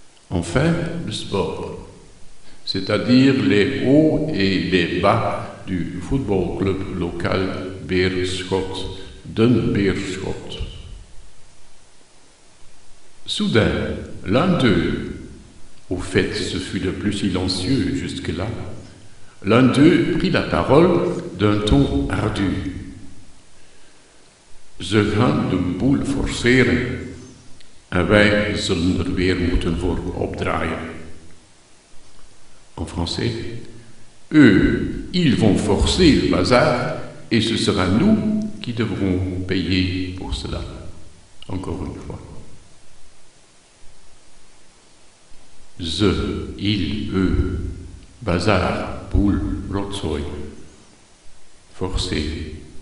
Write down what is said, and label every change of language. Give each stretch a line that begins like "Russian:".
French: Enfin, le sport, c'est-à-dire les hauts et les bas du football club local Beerschot, Den Beerschot. Soudain, l'un d'eux, au fait, ce fut le plus silencieux jusque-là, l'un d'eux prit la parole d'un ton ardu.
Dutch: Ze gaan de boel forceren en wij zullen er weer moeten voor opdraaien.
French: En français, eux, ils vont forcer le bazar et ce sera nous qui devrons payer pour cela. Encore une fois. Ze, il, eux, bazar, boule, rotzooi, forcé.